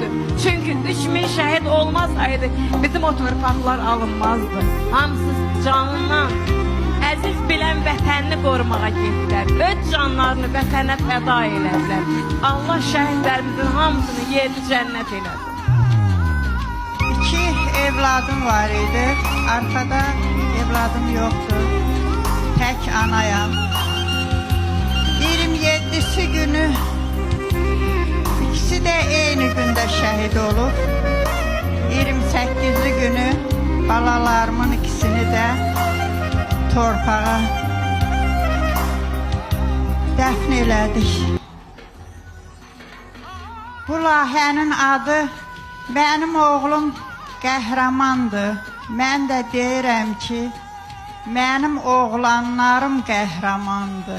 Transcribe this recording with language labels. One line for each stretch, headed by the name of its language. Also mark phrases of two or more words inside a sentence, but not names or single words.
Azerbaijani: Çünki 3000 şəhid olmasaydı bizim o torpaqlar alınmazdı. Hamısı canından əziz bilən vətənini qorumağa getdilər. Öz canlarını vətənə fəda elədilər. Allah şəhidlərimizin hamısını yeri cənnət eləsin. 2 evladım var idi.
Turkish: Arkada evladım yoktu.
Azerbaijani: Tek anayam.
Turkish: 27'si günü ikisi de aynı günde şehit olup 28'li günü
Azerbaijani: balalarımın ikisini de torpağa dəfn elədik. Bu layihənin adı Mənim oğlum qəhrəmandır. Mən də deyirəm ki, mənim oğlanlarım qəhrəmandır.